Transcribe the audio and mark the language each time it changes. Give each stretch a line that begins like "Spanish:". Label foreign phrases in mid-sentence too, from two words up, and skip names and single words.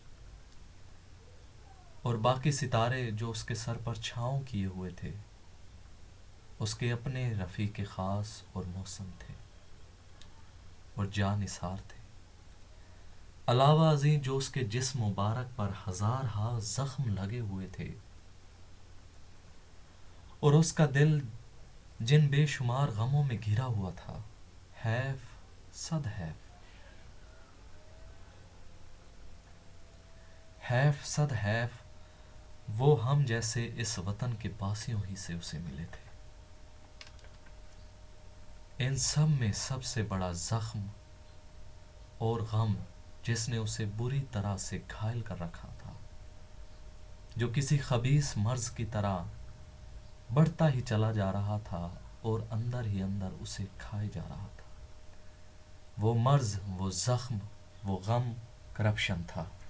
Urdu: اور باقی ستارے جو اس کے سر پر چھاؤں کیے ہوئے تھے اس کے اپنے رفیق خاص اور محسن تھے اور جاں نثار تھے، علاوہ ازیں جو اس کے جسم مبارک پر ہزار ہا زخم لگے ہوئے تھے، اور اس کا دل جن بے شمار غموں میں گھرا ہوا تھا۔ حیف، صد حیف، حیف صد حیف، وہ ہم جیسے اس وطن کے باسیوں ہی سے اسے ملے تھے۔ ان سب میں سب سے بڑا زخم اور غم جس نے اسے بری طرح سے گھائل کر رکھا تھا، جو کسی خبیث مرض کی طرح بڑھتا ہی چلا جا رہا تھا اور اندر ہی اندر اسے کھائے جا رہا تھا، وہ مرض، وہ زخم، وہ غم کرپشن تھا۔